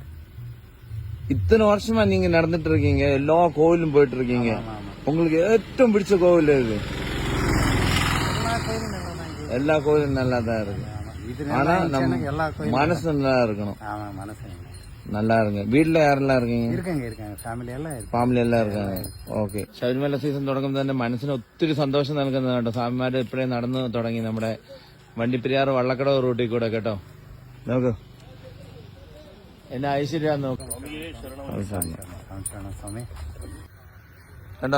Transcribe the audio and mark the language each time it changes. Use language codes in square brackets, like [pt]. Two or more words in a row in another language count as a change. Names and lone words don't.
[ta] இத்தனை வருஷமா நீங்க நடந்துட்டு இருக்கீங்க, எல்லா கோவிலும் போயிட்டு இருக்கீங்க. உங்களுக்கு ഏറ്റവും பிடிச்ச கோவில் எது? எல்லா கோவிலும் நல்லா தான் இருக்கு. ஆனா நம்ம மனசு நல்லா இருக்கணும். நல்லா இருங்க. வீட்டுல யாரெல்லாம் இருக்கீங்க? இருக்காங்க. ஃபேமிலி எல்லாம் இருக்காங்க. ഓക്കെ. [ml] ശബരിമല സീസൺ തുടങ്ങുമ്പോൾ തന്നെ മനസ്സിന് ഒത്തിരി സന്തോഷം നൽകുന്നതാണ് കേട്ടോ. സ്വാമിമാര് ഇപ്പോഴേ നടന്നു തുടങ്ങി നമ്മുടെ വണ്ടിപ്പെരിയാർ വള്ളക്കടവ് റൂട്ടിൽ കൂടെ കേട്ടോ. നോക്കൂ എന്നെ ഐശ്വര്യ നോക്കൂ കേട്ടോ.